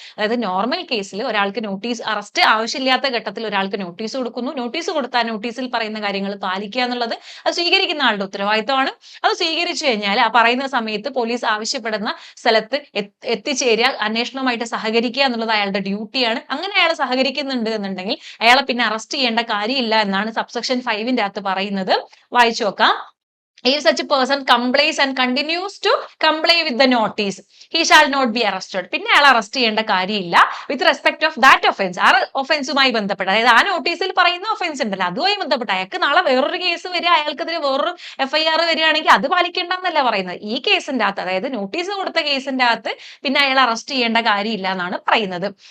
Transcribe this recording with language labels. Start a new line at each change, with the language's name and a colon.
Malayalam: അതായത് നോർമൽ കേസിൽ ഒരാൾക്ക് നോട്ടീസ്, അറസ്റ്റ് ആവശ്യമില്ലാത്ത ഘട്ടത്തിൽ ഒരാൾക്ക് നോട്ടീസ് കൊടുക്കുന്നു, നോട്ടീസ് കൊടുത്താൽ നോട്ടീസിൽ പറയുന്ന കാര്യങ്ങൾ പാലിക്കുക എന്നുള്ളത് അത് സ്വീകരിക്കുന്ന ആളുടെ ഉത്തരവാദിത്തമാണ്. അത് സ്വീകരിച്ചു കഴിഞ്ഞാൽ ആ പറയുന്ന സമയത്ത് പോലീസ് ആവശ്യപ്പെടുന്ന സ്ഥലത്ത് എത്തിച്ചേരുക, അന്വേഷണവുമായിട്ട് സഹകരിക്കുക എന്നുള്ളത് അയാളുടെ ഡ്യൂട്ടിയാണ്. അങ്ങനെ അയാൾ സഹകരിക്കുന്നുണ്ട് എന്നുണ്ടെങ്കിൽ അയാളെ പിന്നെ അറസ്റ്റ് ചെയ്യേണ്ട കാര്യമില്ല എന്നാണ് സബ്സെക്ഷൻ 5ന്റെ അകത്ത് പറയുന്നത്. വായിച്ചു നോക്കാം.
English: If such a person complies and continues to comply with the notice, he shall not be arrested.
Malayalam: പിന്നെ അയാൾ അറസ്റ്റ് ചെയ്യേണ്ട കാര്യമില്ല
English: With respect of that offence.
Malayalam: ആ ഒഫൻസുമായി ബന്ധപ്പെട്ട്, അതായത് ആ നോട്ടീസിൽ പറയുന്ന ഒഫൻസ് ഉണ്ടല്ലോ അതുമായി ബന്ധപ്പെട്ട് അയാൾക്ക് നാളെ വേറൊരു കേസ് വരിക, അയാൾക്കെതിരെ വേറൊരു FIR വരികയാണെങ്കിൽ അത് പാലിക്കേണ്ടെന്നല്ല പറയുന്നത്. ഈ കേസിന്റെ അകത്ത്, അതായത് നോട്ടീസ് കൊടുത്ത കേസിന്റെ അകത്ത് പിന്നെ അയാൾ അറസ്റ്റ് ചെയ്യേണ്ട കാര്യമില്ല എന്നാണ് പറയുന്നത്.